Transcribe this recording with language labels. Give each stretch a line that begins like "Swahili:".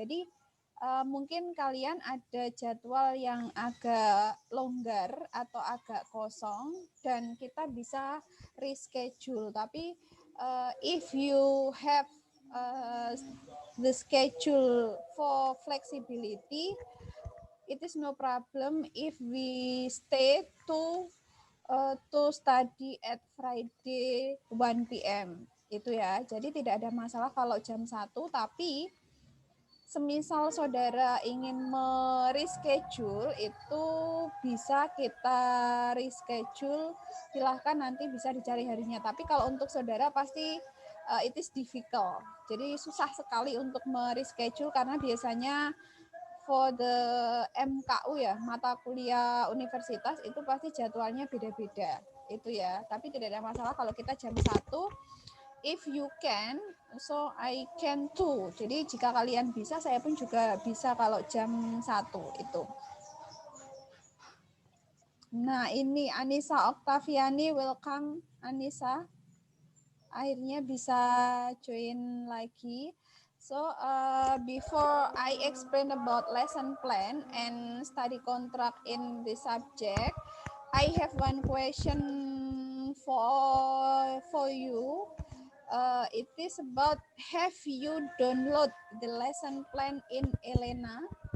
Indonesian: Jadi mungkin kalian ada jadwal yang agak longgar atau agak kosong dan kita bisa reschedule. Tapi
English: if you have the schedule for flexibility, it is no problem if we stay to study at Friday 1 p.m.
Indonesian: Itu ya. Jadi tidak ada masalah kalau jam 1, tapi semisal saudara ingin mereschedule itu bisa kita reschedule, silahkan nanti bisa dicari harinya. Tapi kalau untuk saudara pasti
English: it is difficult.
Indonesian: Jadi susah sekali untuk mereschedule karena biasanya
English: for the MKU
Indonesian: ya, mata kuliah universitas itu pasti jadwalnya beda-beda. Itu ya. Tapi tidak ada masalah kalau kita jam 1.
English: If you can, so I can too.
Indonesian: Jadi jika kalian bisa, saya pun juga bisa kalau jam 1 itu. Nah, ini Anissa Oktaviani, welcome Anissa. Akhirnya bisa join lagi.
English: So, before I explain about lesson plan and study contract in this subject, I have one question for you. It is about, have you download the lesson plan in Elena?